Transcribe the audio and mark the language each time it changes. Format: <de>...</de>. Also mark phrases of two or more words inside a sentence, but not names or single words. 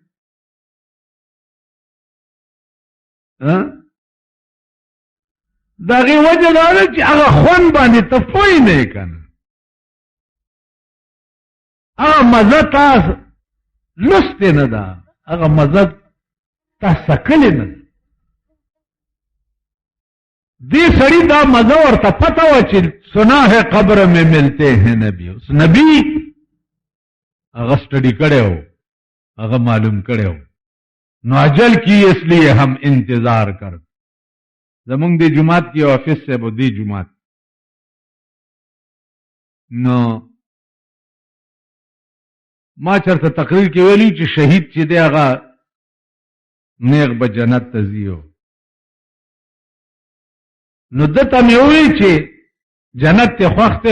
<ps>د هغې وجه دا ده چې هغه خوند باندې ته پوه نه یې که نه، هغه مزه تا لستې نه ده، هغه مزه تا څکلې نه ده. دې سړي دا مزه ورته پته وه چې</ps> <ur>سنا ہے قبر میں ملتے ہیں نبی.</ur> <ps>اوس نبی هغه سټډي کړی و، هغه معلوم کړی و.</ps> <ur>نو اجل کی اس لیے ہم انتظار کر.</ur> <ps>زمونږ دې جماعت کې یو حافظ صاحب و دې جماعت نو ما چرته تقریر کې ویلي چې شهید چې دی هغه نیغ به جنت ته ځي. نو دته مې وویل چې جنت ته خوښ دی؟</ps>